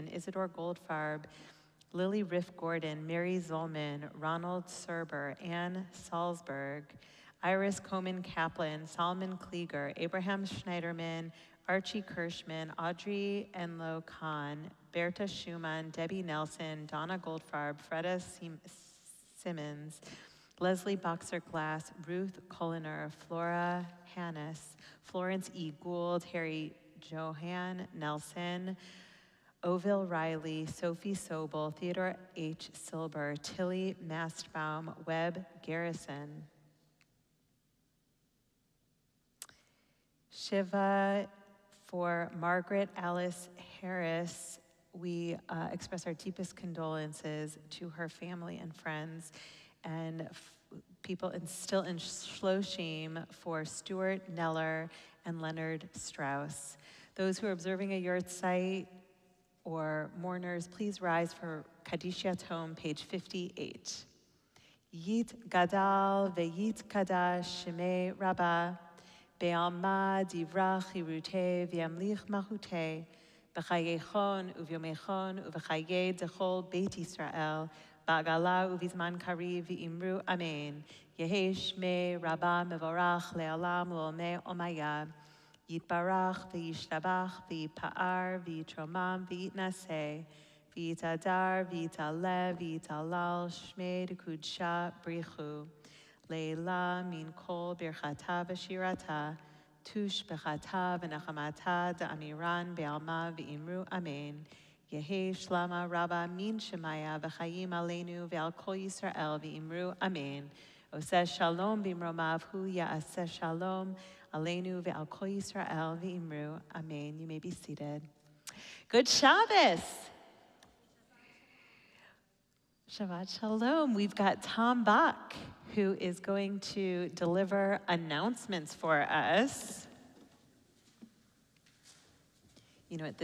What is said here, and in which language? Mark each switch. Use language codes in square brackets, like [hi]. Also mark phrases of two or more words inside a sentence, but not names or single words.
[en] Isidore Goldfarb, Lily Riff Gordon, Mary Zollman, Ronald Serber, Ann Salzberg, Iris Coman Kaplan, Solomon Klieger, Abraham Schneiderman, Archie Kirschman, Audrey Enlow Khan, Berta Schumann, Debbie Nelson, Donna Goldfarb, Freda Simmons, Leslie Boxer Glass, Ruth Colliner, Flora Hannes, Florence E. Gould, Harry Johan Nelson, Oville Riley, Sophie Sobel, Theodore H. Silber, Tilly Mastbaum, Webb Garrison. Shiva for Margaret Alice Harris. We express our deepest condolences to her family and friends, and people still in Schlossheim for Stuart Neller and Leonard Strauss. Those who are observing a yahrzeit or mourners, please rise for Kaddish Yatom, page 58. [arc] יתגדל ויתקדש שמה רבא בעלמא די ברא כרעותה וימליך מלכותה בחייכון וביומיכון ובחיי דכל בית ישראל בעגלא ובזמן קריב ואמרו אמן יהא שמה רבא מברך לעלם ולעלמי עלמיא יתברך וישתבח ויתפאר ויתרומם ויתנשא ויתהדר ויתעלה ויתהלל שמה דקודשא בריך הוא לעלא מן כל ברכתא ושירתא תשבחתא ונחמתא דאמירן בעלמא ואמרו אמן יהא שלמא רבא מן שמיא וחיים עלינו ועל כל ישראל ואמרו אמן עושה שלום במרומיו הוא יעשה שלום עלינו ועל כל ישראל ואמרו. Amen. [en] You may be seated. Good Shabbos. [he] שבת שלום. [en] We've got Tom Bach, who is going to deliver announcements for us. You know what?